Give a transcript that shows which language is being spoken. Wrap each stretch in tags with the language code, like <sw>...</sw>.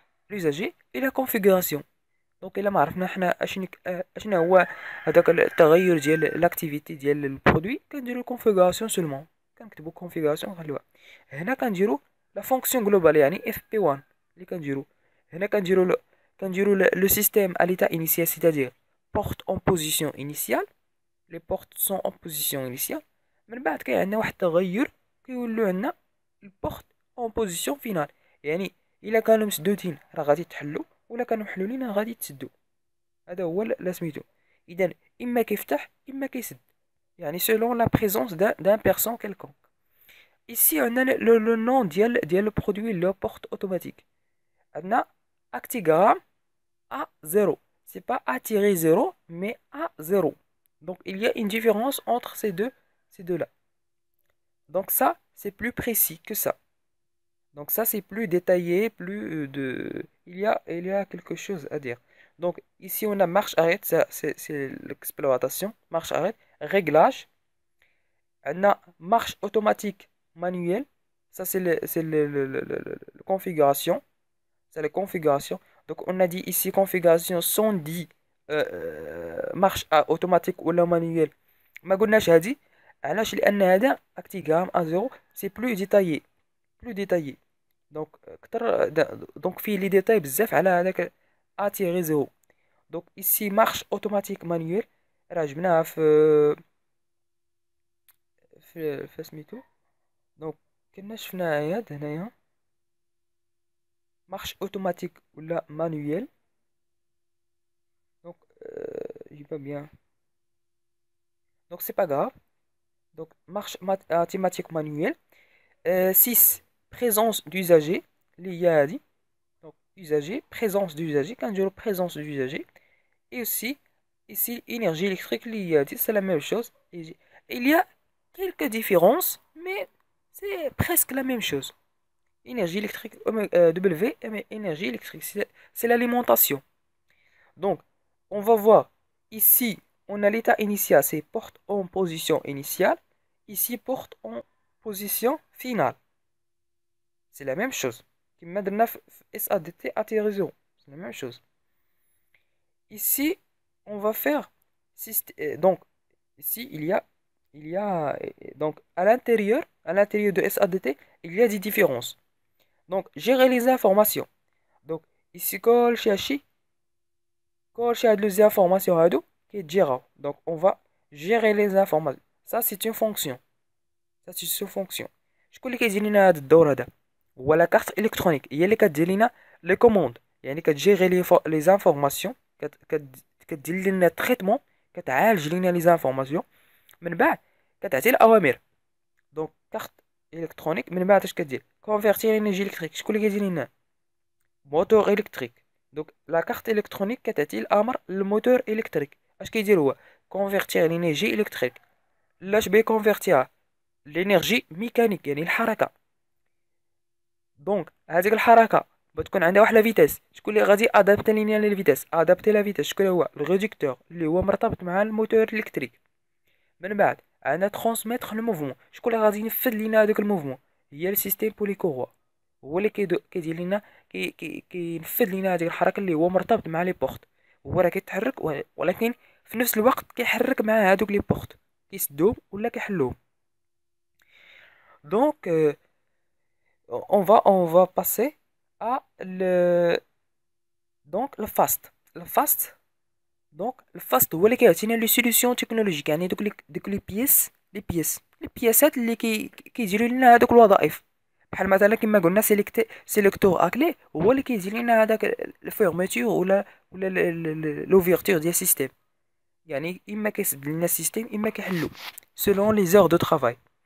<ar>لوزاجي الى كونفيغوراسيون. دونك الا ما عرفنا حنا اشنا هو هذاك التغير ديال لاكتيفيتي ديال البرودوي كنديرو كونفيغوراسيون سولمون. كنكتبو كونفيغوراسيون نخليوها. هنا كنديرو لا فونكسيون جلوبال يعني اف بي 1 اللي كنديرو هنا كنديرو لو سيستيم</ar> <fr>à l'état initial, c'est-à-dire porte en position initiale. les portes sont en position initiale.</fr> <ar>من بعد كاين عندنا واحد التغير كيولوا عندنا البورت</ar> <fr>en position finale.</fr> <ar>يعني الا كانوا مسدودين راه غادي يتحلوا ولا كانوا محلولين غادي يتسدوا. هذا هو لا سميتو. اذا اما كيفتح اما كيسد، يعني</ar> <fr>selon la présence d'un persan quelconque. Ici on a le nom ديال le produit le porte automatique. On a actigramme A0. C'est pas A-0 mais A0. Donc il y a une différence entre ces deux là. Donc ça c'est plus précis que ça. Donc ça c'est plus détaillé, plus il y a quelque chose à dire. Donc ici on a marche arrête, ça c'est l'exploitation, marche arrête, réglage. On a marche automatique manuelle, ça c'est le configuration, c'est la configuration. Donc on a dit ici configuration sans dit marche automatique ou la manuelle.</fr> <ar>ما قلناش هذه علاش؟ لان هذا</ar> <fr>actigramme A0 c'est plus détaillé, plus détaillé.</fr> <ar>Donc كتر donc فيه لي ديتاي بزاف على هذاك A-0.</ar> <fr>donc ici marche automatique manuelle</fr> <ar>راه جبناها في سميتو.</ar> <fr>donc</fr> <ar>كنا شفناها هنايا</ar> <fr>marche automatique ولا manuelle. donc j'ai pas bien, donc c'est pas grave. donc marche automatique manuelle. 6 présence d'usager</fr> <ar>اللي هي هذه.</ar> <fr>donc usager, présence d'usager, كنديرو présence d'usager. et aussi ici énergie électrique</fr> <ar>اللي هي هذه,</ar> <fr>c'est la même chose. il y a quelques différences mais c'est presque la même chose. énergie électrique W, énergie électrique c'est l'alimentation. donc on va voir ici on a l'état initial, c'est porte en position initiale, ici porte en position finale. c'est la même chose. كما درنا في SADT A-0, c'est la même chose. Ici on va faire donc ici il y a donc à l'intérieur de SADT il y a des différences. donc gérer les informations.</fr> <ar>donc ici كل شي هاد les informations هادو كيتجيراو.</ar> <fr>donc on va gérer les informations. ça c'est une fonction, ça c'est une fonction.</fr> <ar>شكون اللي كيدير لنا هاد الدور هذا؟ هو لا كارت الكترونيك، هي اللي كدير لنا لي كوموند، يعني كتجيري لي زانفورماسيون، كدير لنا تريتمون، كتعالج لنا لي زانفورماسيون، من بعد كتعطي الاوامر. دونك كارت الكترونيك من بعد اش كدير؟ كونفيرتير انرجي الكتريك. شكون اللي كيدير لنا؟ موتور الكتريك. دونك لا كارت الكترونيك كتعطي الامر للموتور الكتريك. اش كيدير هو؟ كونفيرتير لانرجي الكتريك. لاش بيكونفيرتيها؟ لانرجي ميكانيك، يعني الحركه. دونك هذيك الحركه بتكون عندها واحد لا فيتاس. شكون اللي غادي ادابتي لينا للفيتاس؟ ادابتي لا فيتاس. شكون هو؟ الريدكتور اللي هو مرتبط مع الموتور الكتريك. من بعد عندنا ترانسميتر لو موفمون. شكون اللي غادي ينفذ لينا هذاك الموفمون؟ هي السيستيم بوليكوروا، هو اللي كيدير لينا كينفذ لينا هذيك الحركه اللي هو مرتبط مع لي بورت. هو راه كيتحرك ولكن في نفس الوقت كيحرك مع هذوك لي بورت، كيسدوهم ولا كيحلوهم.</ar> <fr>دونك on va passer à le fast.</fr> <ar>donc le fast هو اللي كيعطينا لي سوليوشن تكنولوجيك، يعني دوك لي بياسات اللي كيديروا لنا هذوك الوظائف. بحال مثلا كما قلنا سيليكتور اكلي هو اللي كيدير لنا هذاك الفيرميتور ولا لوفيرتور ديال السيستيم، يعني اما كيسد لنا السيستيم اما كيحلو</ar> <fr>selon les heures de travail.</fr>